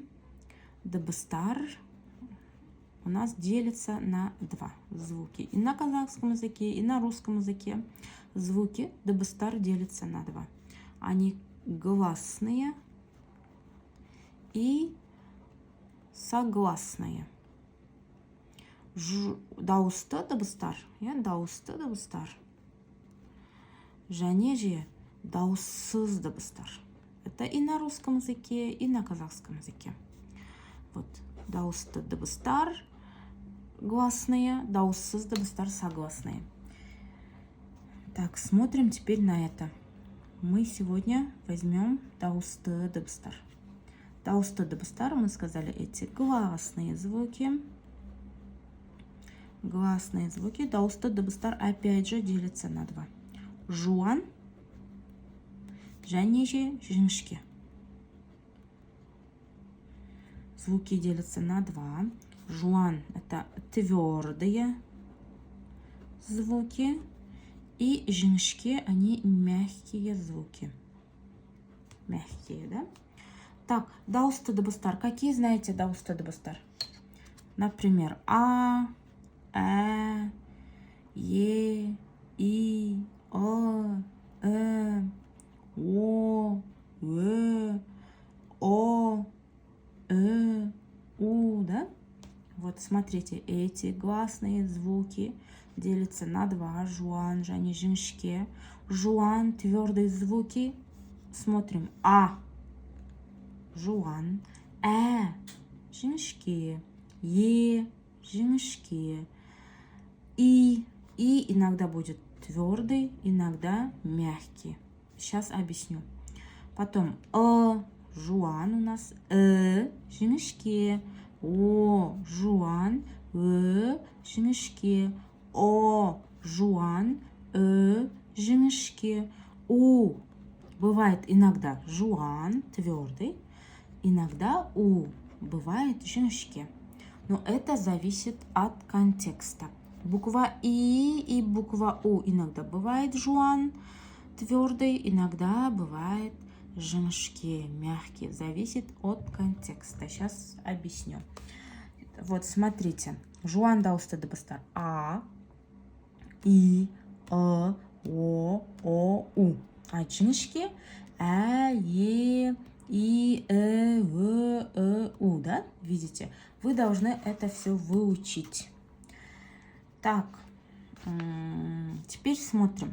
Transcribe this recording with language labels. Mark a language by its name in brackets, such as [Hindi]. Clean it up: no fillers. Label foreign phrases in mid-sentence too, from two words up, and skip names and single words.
[Russian] Дыбыстар у нас делится на два звуки. И на казахском языке, и на русском языке звуки дыбыстар делятся на два. Они гласные и согласные. [Kazakh] Дауысты дыбыстар, дауысты дыбыстар. Және же дауыссыз дыбыстар. [Russian] Это и на русском языке, и на казахском языке. Вот [Kazakh] дауысты дыбыстар [Russian] гласные, [Kazakh] дауыссыз дыбыстар [Russian] согласные. Так, смотрим теперь на это. Мы сегодня возьмем [Kazakh] дауысты дыбыстар. Дауысты дыбыстар, [Russian] мы сказали, эти гласные звуки. Гласные звуки. [Kazakh] Дауысты дыбыстар опять же делятся на два. Жуан, және же жіңішке. [Russian] Звуки делятся на два. Жуан – это твердые звуки. И жіңішке – они мягкие звуки. Мягкие, да? Так, [Kazakh] дауысты дыбыстар. [Russian] Какие знаете [Kazakh] дауысты дыбыстар? [Russian] Например, а, е, и, о, о, о, у, да? Вот смотрите, эти гласные звуки делятся на два. [Kazakh] Жуан, және жіңішке. Жуан, [Russian] твердые звуки. Смотрим. А, [Kazakh] жуан. Жіңішке. Е, жіңішке. [Russian] И иногда будет твердый, иногда мягкий. Сейчас объясню. Потом жуан у нас, [Kazakh] жіңішке. О, жуан, жіңішке. О, жуан, жіңішке. У. [Russian] Бывает иногда жуан, твердый, иногда у. Бывает жіңішке. Но это зависит от контекста. Буква и буква У иногда бывает жуан, твердый, иногда бывает жіңішке, мягкий. Зависит от контекста. Сейчас объясню. Вот смотрите. [Kazakh] Жуан дауысты дыбыстар. А, и, о, у. [Russian] А жіңішке е, и, у, да? Видите? Вы должны это все выучить. Так, теперь смотрим.